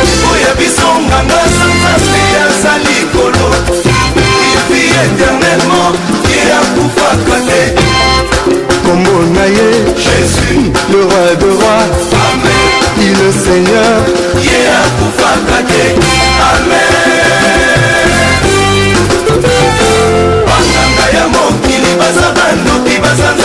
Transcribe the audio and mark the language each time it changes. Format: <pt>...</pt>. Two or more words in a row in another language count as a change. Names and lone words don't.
<ln>Oya biso nganga Nzambe aza likolo.</ln> <fr>Il vit éternellement, il</fr> <ln>akufaka te. Kombo na ye,</ln> <fr>Jésus, le roi de rois. Amen. Il est Seigneur.</fr> <ln>Ye akufaka te. Amen. Banganga ya mokili baza bandoki baza</ln>